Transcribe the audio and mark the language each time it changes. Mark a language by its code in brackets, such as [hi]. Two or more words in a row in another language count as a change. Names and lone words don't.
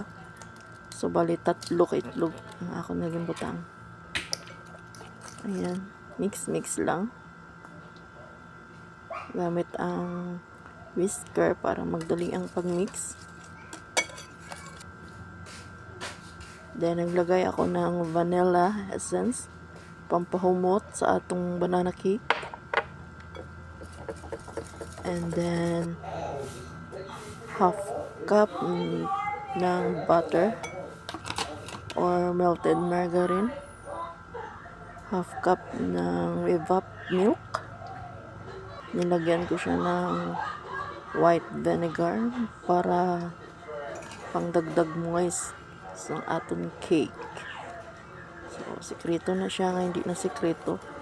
[hil] So bali 3 ka itlog ang akon naging butang. Ayan, mix lang gamit ang whisker para magdali ang pagmix. [tl] Then naglagay ako ng [en] vanilla essence [hil] pampahumot sa atong [en] banana cake. And then half cup [tl] ng [en] butter or melted margarine, half cup [tl] ng [en] evap milk, [tl] nilagyan ko siya ng [en] white vinegar [tl] para pangdagdag moist [hil] sa aton [tl] cake. So sikreto na siya nga hindi na sikreto.